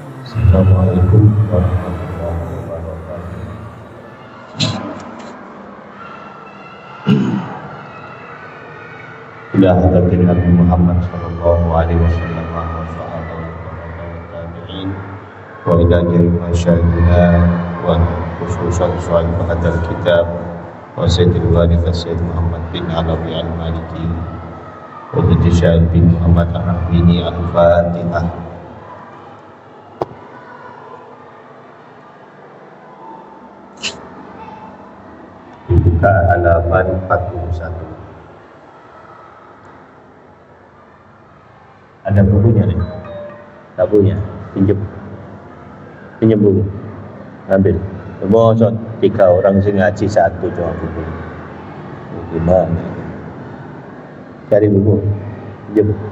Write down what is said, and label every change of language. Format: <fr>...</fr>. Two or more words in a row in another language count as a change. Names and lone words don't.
<ar>السلام عليكم ورحمة الله وبركاته. إلى حضرة النبي محمد صلى الله عليه وسلم وصحابة وتابعين وإلى جميع مشايخنا وخصوصا صاحب هذا الكتاب وسيد الوالد سيد محمد بن علوي المالكي وسيد شهيد بن محمد الرحبيني الفاتحة.</ar> <id>Dibuka halaman 41. Ada bukunya nih? Tak punya? Pinjam buku. Ambil. Semua 3 orang</id> <jv>sing ngaji</jv> <id>1 cuma buku. Gimana? Cari buku. Pinjam.</id>